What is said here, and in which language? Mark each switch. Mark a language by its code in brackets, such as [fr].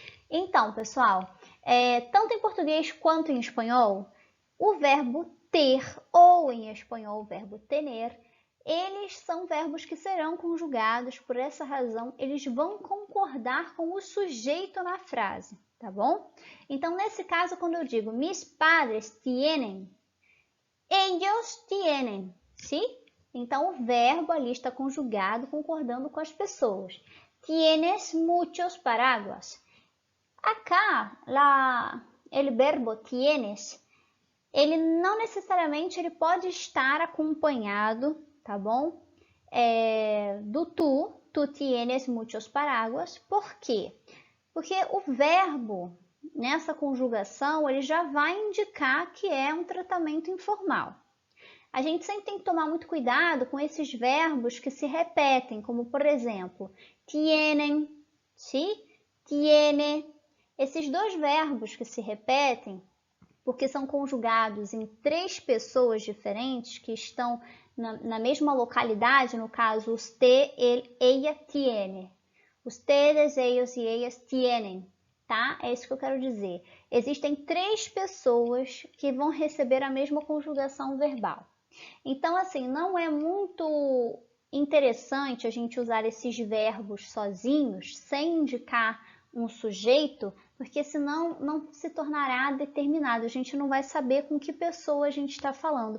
[pt] Então, pessoal, tanto em português quanto em espanhol, o verbo ter ou em espanhol o verbo tener, eles são verbos que serão conjugados, por essa razão, eles vão concordar com o sujeito na frase, tá bom? Então, nesse caso, quando eu digo [es] mis padres tienen, ellos tienen, [pt] sim? Então, o verbo ali está conjugado, concordando com as pessoas. [es] Tienes muchos paraguas. [pt] Acá, el verbo tienes, ele não necessariamente ele pode estar acompanhado, tá bom? [es] Do tu tienes muchos paraguas. [pt] Por quê? Porque o verbo, nessa conjugação, ele já vai indicar que é um tratamento informal. A gente sempre tem que tomar muito cuidado com esses verbos que se repetem, como, por exemplo, tienen, ¿sí? Tiene. Esses 2 verbos que se repetem, porque são conjugados em 3 pessoas diferentes que estão na mesma localidade, no caso, [es] usted, él, ella, tiene. Ustedes, ellos e ellas tienen, tá? [pt] É isso que eu quero dizer. Existem 3 pessoas que vão receber a mesma conjugação verbal. Então, assim, não é muito interessante a gente usar esses verbos sozinhos, sem indicar um sujeito, porque senão não se tornará determinado. A gente não vai saber com que pessoa a gente está falando.